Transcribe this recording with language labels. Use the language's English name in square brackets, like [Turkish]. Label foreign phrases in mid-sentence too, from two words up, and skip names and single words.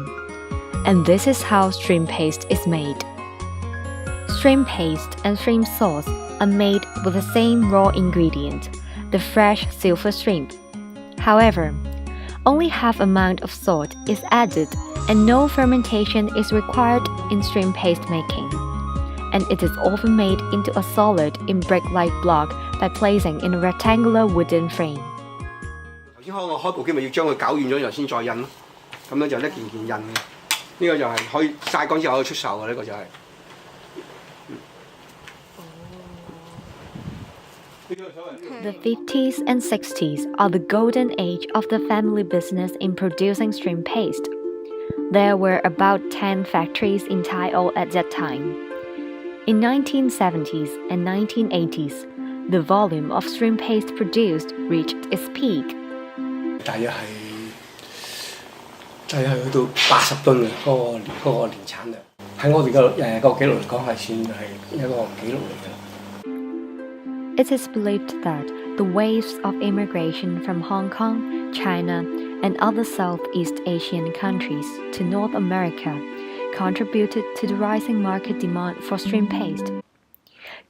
[English] And this is how shrimp paste is made. Shrimp paste and shrimp sauce are made with the same raw ingredient, the fresh silver shrimp. However, only half amount of salt is added and no fermentation is required in shrimp paste making. And it is often made into a solid in brick-like block by placing in a rectangular wooden frame. [Cantonese] 頭先我開部機咪要將佢攪軟咗然後先再印咯，咁樣就一件件印嘅。呢個就係可以曬乾之後可以出售嘅，呢個就係。 [English] The 50s and 60s are the golden age of the family business in producing shrimp paste. There were about 10 factories in Tai O at that time. In 1970s and 1980s, the volume of shrimp paste produced reached its peak. [Cantonese] 大約去到80噸嘅嗰個年產量，喺我哋個紀錄嚟講係算係一個紀錄嚟嘅。 [English] It is believed that the waves of immigration from Hong Kong, China, and other Southeast Asian countries to North America contributed to the rising market demand for shrimp paste.